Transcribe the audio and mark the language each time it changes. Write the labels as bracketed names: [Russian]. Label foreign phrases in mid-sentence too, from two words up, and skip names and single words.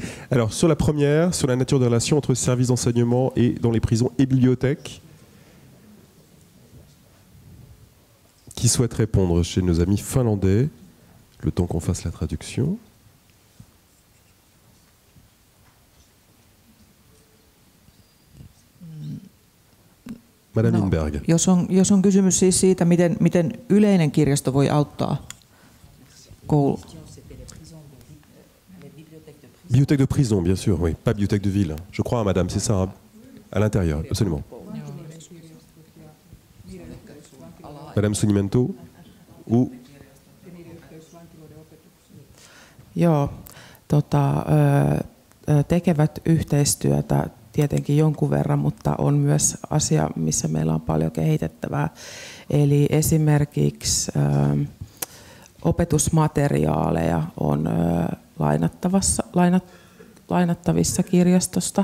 [French] Alors, sur la première, sur la nature des relations entre services d'enseignement et dans les prisons et bibliothèques, qui souhaite répondre chez nos amis finlandais, le temps qu'on fasse la traduction. Madame Lindberg. [Finnish] Jos on kysymys siis siitä, miten yleinen kirjasto voi auttaa koulu. [French] Bibliothèque de prison, bien sûr, oui. Pas bibliothèque de ville. Je crois, madame, c'est ça, hein? À l'intérieur, absolument. Madame Sunimento ou... [Finnish] Joo, tekevät yhteistyötä tietenkin jonkun verran, mutta on myös asia, missä meillä on paljon kehitettävää. Eli esimerkiksi opetusmateriaaleja on lainattavissa kirjastosta.